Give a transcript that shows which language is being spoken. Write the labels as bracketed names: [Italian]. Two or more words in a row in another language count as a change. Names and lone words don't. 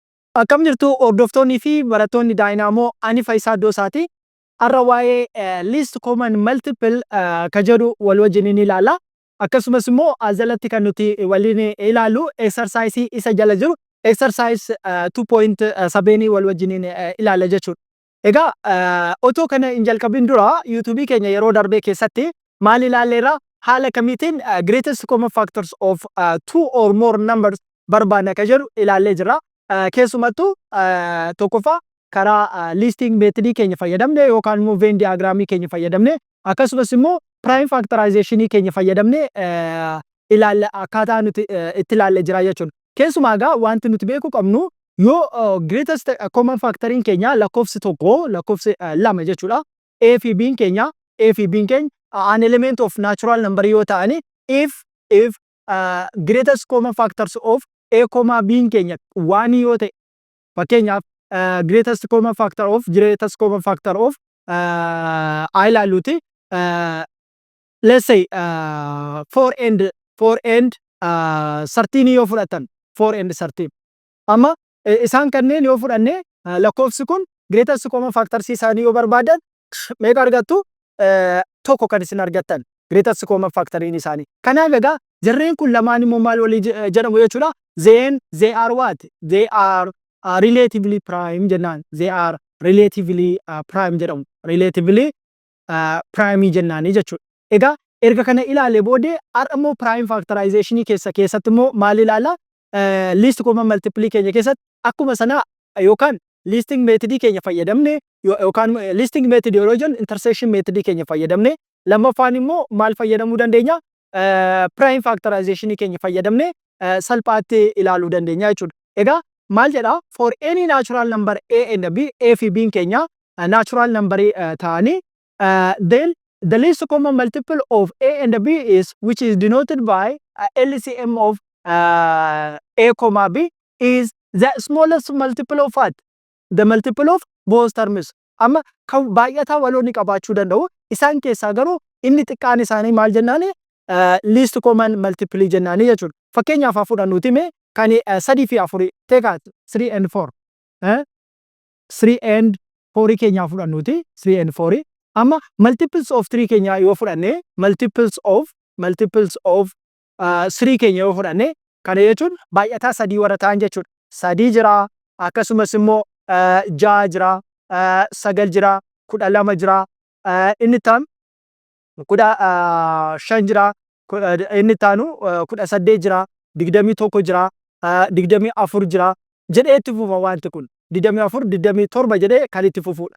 [Oromo] Akkam jirtu hordoftoonnii fi barattoonni Daayinaamoo ani Faayisaa Doosaati. Har'a waa'ee [English] list common multiple [Oromo] ka jedhu wal wajjin ni ilaalla. Akkasumas immoo jalatti kan nuti waliin ilaallu exercise isa jala jiru exercise 2.7 wal wajjin ilaalla jechuudha. Egaa otoo kana hin jalqabin dura YouTube keenya yeroo darbee keessatti maal ilaalleerra haala kamiitiin [English] greatest common factors of two or more numbers [Oromo] barbaanna ka jedhu ilaallee jirra. Keessumattuu tokkoffaa karaa [English] listing methodii [Oromo] keenya fayyadamne yookaan immoo [English] Venn diagramii [Oromo] keenya fayyadamne akkasumas immoo [English] prime factorizationii [Oromo] keenya fayyadamne ilaalla akkaataa nuti itti ilaallee jira jechuudha. Keessumaa egaa wanti nuti beekuu qabnu yoo [English] greatest common factoriin [Oromo] keenya lakkoofsi tokko lakkoofsi lama jechuudha. A fi B'n keenya [English] an element of natural number [Oromo] yoo ta'ani [English] if greatest common factors of A, [Oromo] B'n keenya waan yoo ta'e fakkeenyaaf [English] greatest common factor of [Oromo] I ilaalluuti [English] let's say 4 and 13 [Oromo] yoo fudhatan [English] 4 and 13 [Oromo] amma isaan kanneen yoo fudhanne lakkoofsi kun [English] greatest common factors [Oromo] isaanii yoo barbaadan meeqa argattu tokko kan isin argattan [English] greatest common factoriin [Oromo] isaanii. Kanaaf egaa jarreen kun lamaan immoo maal walii jedhamu jechuudha. [English] Then they are what? They are relatively prime jennaan. They are relatively prime jedhamu. Relatively prime [Oromo] jennaani jechuudha. Egaa erga kana ilaalee boodee har'a immoo [English] prime factorizationii [Oromo] keessatti immoo maal ilaalla? [English] Least common multiple [Oromo] keenya keessatti akkuma sana yookaan [English] listing methodii [Oromo] keenya fayyadamne yookaan [English] listing method [Oromo] yeroo jennu [English] intersection methodii [Oromo] keenya fayyadamne lammaffaan immoo maal fayyadamuu dandeenya? [English] Prime factorizationii [Oromo] keenya fayyadamne salphaatti ilaaluu dandeenya jechuudha. Egaa maal jedha? [English] For any natural number A and B, [Oromo] A fi B'n keenya [English] natural number ta'anii then the least common multiple of A and B is which is denoted by LCM of A, B is the smallest multiple of what? The multiple of both terms. [Oromo] Amma kan baay'ataa waloonni qabaachuu danda'u. Isaan keessaa garuu inni xiqqaan isaanii maal jennaani? [English] Least common multiple [Oromo] jennaani jechuudha. Fakkeenyaaf fudhannuuti mee kan 3 fi 4 [English] take out 3 and 4 3 and 4 [Oromo] keenyaa fudhannuuti [English] 3 and 4 [Oromo] amma [English] multiples of 3 [Oromo] keenyaa yoo fudhanne [English] multiples of 3 [Oromo] keenya yoo fudhanne kana jechuun baay'ataa 3 warra ta'an jechuudha. 3 jira akkasumas immoo 6 jira 9 jira 12 jira inni taan 5 jira inni taanu 18 jira 21 jira 24 jira jedhee itti fufa wanti kun 24 27 jedhee kan itti fufuudha.